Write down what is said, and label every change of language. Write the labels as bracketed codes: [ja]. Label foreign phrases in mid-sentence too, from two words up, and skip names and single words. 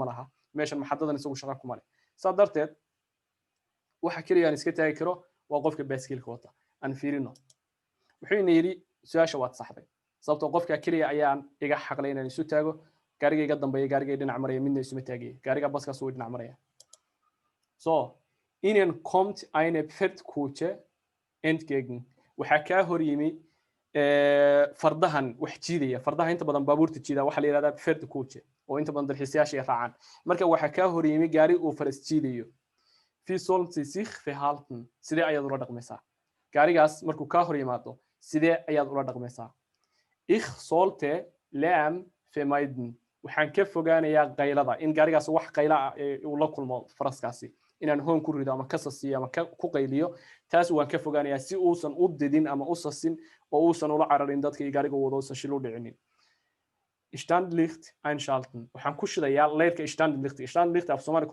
[so] laha meeshan maxadadan isagu shaqo kuma leh sadarteed waxa kaliya aan iska taagi karo waa qofka baaskiilka wata aan fiirino wuxuu yiri su'aasha waad saxday sababtoo qofka kaliya ayaan iga xaqlay inaan isu taago gaariga iga dambeeya gaariga dhinac maraya midna isuma taagay gaariga baskaas uu dhinac maraya so [de] ihnen kommt eine Pferdkutsche entgegen [so] waxa ka hor yimi fardahan wax jiidaya fardaha inta badan baabuurta jiida waxa la yiraahdaa Pferdkutsche oo inta badan dalxiisayaasha ay raacaan marka waxa ka hor yimi gaari uu faras jiidayo [de] wie sollen sie sich verhalten [so] sidee ayaad ula dhaqmaysaa gaarigaas markuu ka hor yimaado sidee ayaad ula dhaqmaysaa [de] ich sollte Lärm vermeiden [so] waxaan ka fogaanayaa qaylada in gaarigaas wax qayla ah uu la kulmo faraskaasi inaan hoon ku rido ama ka sasiyo ama ku qayliyo taas waan ka fogaanayaa si uusan u didin ama u sasin oo uusan ula cararin dadka gaariga wado uusan shil u dhicinin [de] Standlicht einschalten [so] waxaan ku shidayaa leerka Standlicht af Soomaali